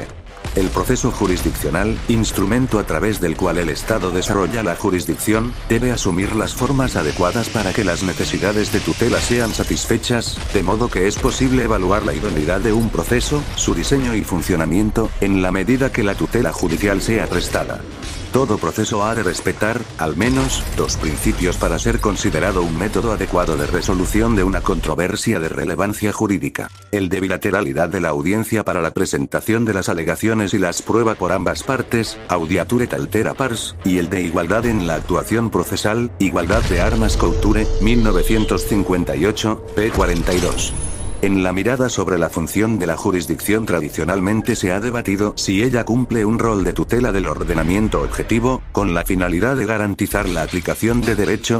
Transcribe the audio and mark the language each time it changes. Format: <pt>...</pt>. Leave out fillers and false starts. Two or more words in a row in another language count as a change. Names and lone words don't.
<es>El proceso jurisdiccional, instrumento a través del cual el Estado desarrolla la jurisdicción, debe asumir las formas adecuadas para que las necesidades de tutela sean satisfechas, de modo que es posible evaluar la idoneidad de un proceso, su diseño y funcionamiento, en la medida que la tutela judicial sea prestada. Todo proceso ha de respetar, al menos, dos principios para ser considerado un método adecuado de resolución de una controversia de relevancia jurídica: el de bilateralidad de la audiencia para la presentación de las alegaciones y las pruebas por ambas partes,</es> <la>audiature altera pars,</la> <es>y el de igualdad en la actuación procesal, igualdad de armas Couture, 1958, p. 42. En la mirada sobre la función de la jurisdicción tradicionalmente se ha debatido si ella cumple un rol de tutela del ordenamiento objetivo, con la finalidad de garantizar la aplicación de derecho.</es>